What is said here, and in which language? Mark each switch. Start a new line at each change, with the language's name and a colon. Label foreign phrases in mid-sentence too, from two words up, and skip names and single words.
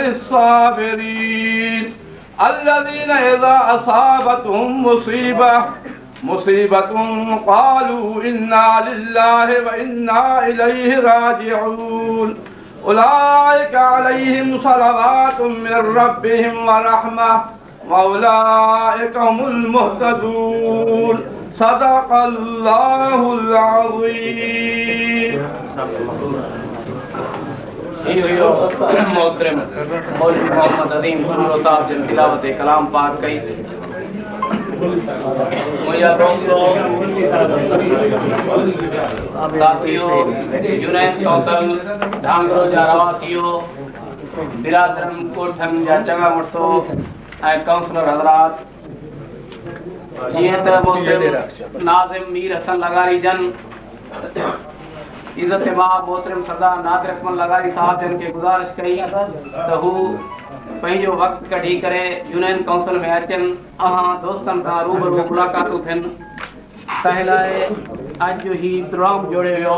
Arabic: الصابرين الذين إذا أصابتهم مصيبة قالوا إنا لله وإنا إليه راجعون أولئك عليهم صلوات من ربهم ورحمة وأولئك هم المهتدون صدق الله العظيم
Sindhi: मोहतरम मौलवी मोहम्मद अजीम गुरु साहब जिन तिलावत कलाम पाक कई मुझा दोस्तों साथियों
English: Unite Council
Sindhi: ढांगरो जा रवासियो बिरादरन कोठन जा चंगा मुड़सो ऐं काउंसलर हजरात जीअं त नाज़िम मीर हसन लगारी जन इज़त इमाम मोहतरम सरदार नादिर अकमल लगारी साहब जन के गुज़ारिश कई त हू पंहिंजो वक़्तु कढी करे
English: Union Council
Sindhi: में अचनि अहां दोस्तनि सां रूबरू मुलाक़ातूं थियनि तंहिं लाइ अॼु ही प्रोग्राम जोड़ियो वियो।